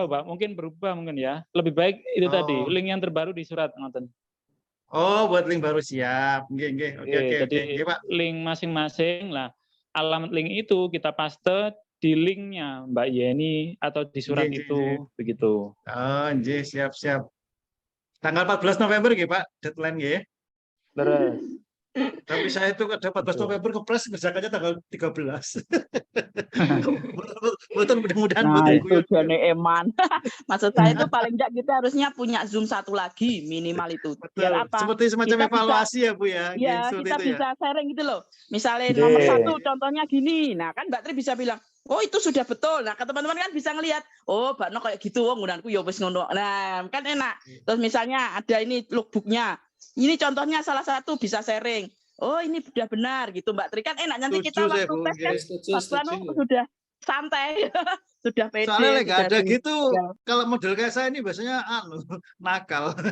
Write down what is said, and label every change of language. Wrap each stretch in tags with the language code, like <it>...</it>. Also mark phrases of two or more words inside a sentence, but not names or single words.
<id>tahu Pak, mungkin berubah mungkin ya. Lebih baik itu tadi, link yang terbaru di surat ngoten. Oh, buat link baru siap. Nggih. Oke, Jadi Pak. link masing-masing lah. Alamat link itu kita paste di linknya Mbak Yeni atau di surat itu begitu. Oh, nggih, siap. Tanggal 14 November nggih, Pak, deadline nggih. Terus. Tapi saya itu ada 14 November kepres ngerjakannya tanggal 13. Mudah-mudahan nah, itu</id> <jv>jane eman.</jv> <id>Maksud saya itu paling enggak kita harusnya punya Zoom satu lagi minimal itu. Biar apa? Seperti semacam kita evaluasi ya, Bu ya. Ya, kita itu bisa sharing gitu loh. Misalnya nomor 1 contohnya gini. Nah, kan Mbak Tri bisa bilang, "Oh, itu sudah betul." Nah, ke teman-teman kan bisa ngelihat, "Oh, Mbak No kayak gitu,</id> <jv>ngundangku ya wis ngono."</jv> <id>Nah, kan enak. Terus misalnya ada ini lookbook-nya. Ini contohnya salah satu bisa sharing. Oh, ini sudah benar gitu Mbak Tri, kan enak nanti kita waktu tes kan sudah santai. Sudah pede. Soalnya nggak ada gitu. Kalau model kayak saya ini biasanya nakal.</id>